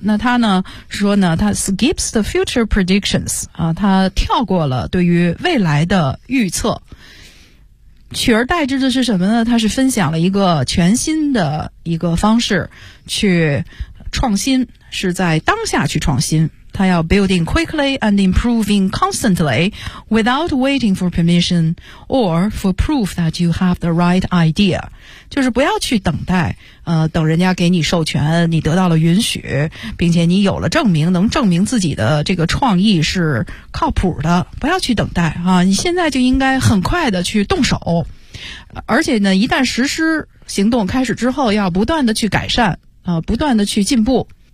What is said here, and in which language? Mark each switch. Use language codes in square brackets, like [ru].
[zh] 那他呢说呢，他 [en] skips the future predictions, [zh] 啊，他跳过了对于未来的预测，取而代之的是什么呢？他是分享了一个全新的一个方式去创新，是在当下去创新。他要 [en] building quickly and improving constantly without waiting for permission or for proof that you have the right idea. [zh] 就是不要去等待等人家给你授权，你得到了允许，并且你有了证明，能证明自己的这个创意是靠谱的。不要去等待啊，你现在就应该很快的去动手。而且呢，一旦实施行动开始之后，要不断的去改善不断的去进步。